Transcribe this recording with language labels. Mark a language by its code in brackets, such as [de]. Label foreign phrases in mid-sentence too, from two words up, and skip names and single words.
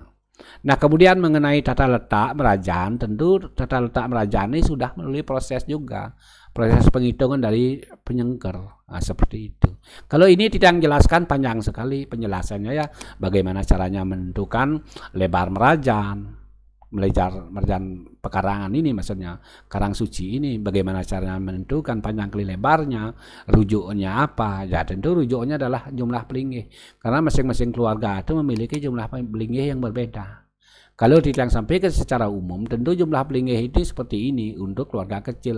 [id] Nah, kemudian mengenai tata letak Merajan, tentu tata letak Merajan ini sudah melalui proses juga. Proses penghitungan dari penyengker. Nah, seperti itu. Kalau ini tidak jelaskan panjang sekali penjelasannya ya. Bagaimana caranya menentukan lebar Merajan. Merajan pekarangan ini maksudnya. Karang suci ini. Bagaimana caranya menentukan panjang kali lebarnya. Rujuknya apa. Ya tentu rujuknya adalah jumlah pelinggih. Karena masing-masing keluarga itu memiliki jumlah pelinggih yang berbeda. Kalau tidak sampaikan secara umum, tentu jumlah pelinggih itu seperti ini untuk keluarga kecil.